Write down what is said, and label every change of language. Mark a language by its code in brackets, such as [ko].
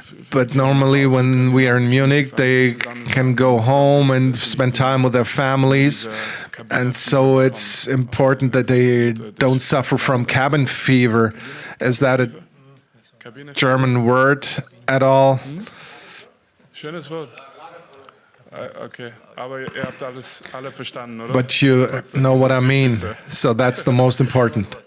[en] But normally when we are in Munich, they can go home and spend time with their families, and so it's important that they don't suffer from cabin fever. Is that a German word at all? [de] Schönes Wort. Okay, aber ihr habt alles alle verstanden, oder? [en] But you know what I mean, so that's the most important.